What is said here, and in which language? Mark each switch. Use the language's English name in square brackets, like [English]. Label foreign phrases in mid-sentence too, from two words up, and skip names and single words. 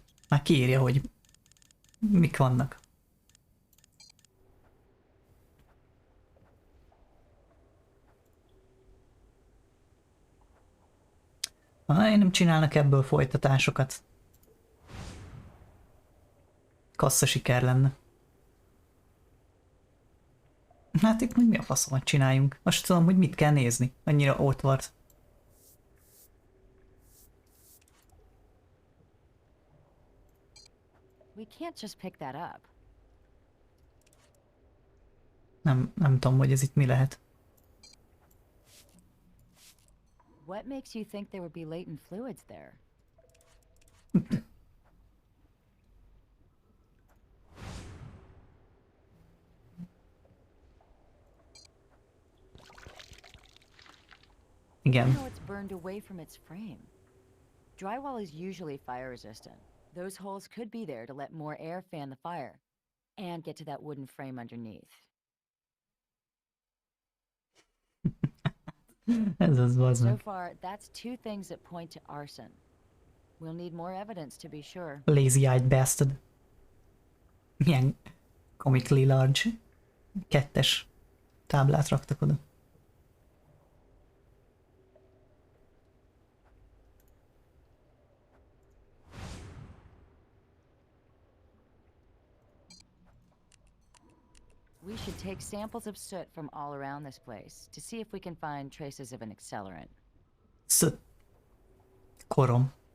[Hungarian] Már kiírja, hogy mik vannak. Nem csinálnak ebből folytatásokat. Kassza siker lenne. Hát itt mi a faszomat csináljunk? Most tudom, hogy mit kell nézni. Annyira ott volt. [English] We can't just pick that up. [Hungarian] Nem tudom, hogy ez itt mi lehet. [English] What makes you think there would be latent fluids there? [Hungarian] Igen. [English] How it's burned away from its frame. Drywall is usually fire resistant. Those holes could be there to let more air fan the fire and get to that wooden frame underneath. [Hungarian] Ez az, bazd [English] So [Hungarian] meg. [English] far, that's two things that point to arson. We'll need more evidence to be sure. Lazy-eyed bastard. Milyen comically large. [Hungarian] Kettes táblát raktak oda. [English] We should take samples of soot from all around this place to see if we can find traces of an accelerant. [Hungarian] Korom.